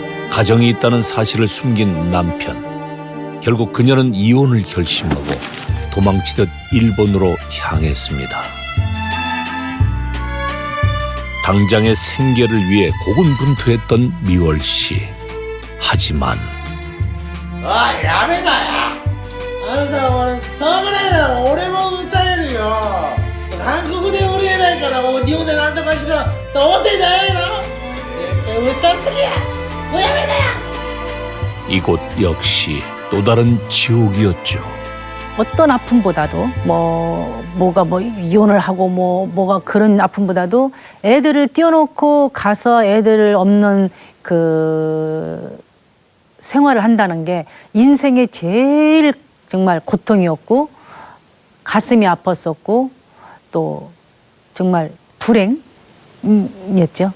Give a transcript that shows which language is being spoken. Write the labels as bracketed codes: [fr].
[ko] 가정이 있다는 사실을 숨긴 남편. 결국 그녀는 이혼을 결심하고 도망치듯 일본으로 향했습니다. 당장의 생계를 위해 고군분투했던 미월 씨. 하지만 [ja] やめなやあのさ俺そのぐらいなら俺も歌えるよ韓国で売れないからもう日本でなんとかしろと思ってんじゃないの歌すぎやもうやめなや [ko] 이곳 역시 또 다른 지옥이었죠. 어떤 아픔보다도 뭐가 이혼을 하고 뭐가 그런 아픔보다도 애들을 띄워놓고 가서 애들 없는 그 생활을 한다는 게 인생의 제일 정말 고통이었고 가슴이 아팠었고 또 정말 불행이었죠.